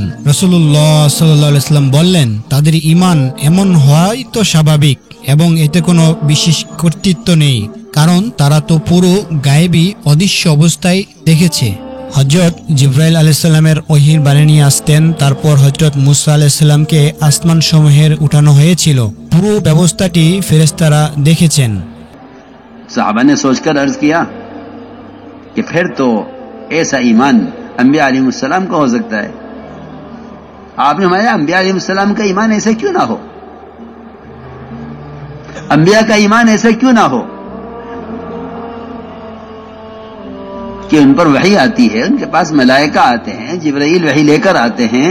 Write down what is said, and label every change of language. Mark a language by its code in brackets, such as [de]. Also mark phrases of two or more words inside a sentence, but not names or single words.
[bn] রাসূলুল্লাহ সাল্লাল্লাহু আলাইহি সাল্লাম বললেন, তাদের ঈমান এমন হওয়াই তো স্বাভাবিক এবং এতে কোনো বিশেষ কর্তৃত্ব নেই, কারণ তারা তো পুরো গায়েবী অদৃশ্য অবস্থায় দেখেছে। হযরত জিবরাইল আলাইহিস সালামের ওহীর বাণী নিয়ে আসতেন, তারপর হযরত মুসা আলাইহিস সালামকে আসমান সমূহের উঠানো হয়েছিল। পুরো ব্যবস্থাটি ফেরেশতারা দেখেছেন। [ur] صحابہ نے سوچ کر عرض کیا کہ پھر تو ایسا ایمان انبیاء علیہ السلام کا ہو سکتا ہے۔ آپ نے فرمایا انبیاء علیہ السلام کا ایمان ایسا کیوں نہ ہو؟ انبیاء کا ایمان ایسا کیوں نہ ہو کہ ان پر وحی آتی ہے، ان کے پاس ملائکہ آتے ہیں، جبرائیل وحی لے کر آتے ہیں۔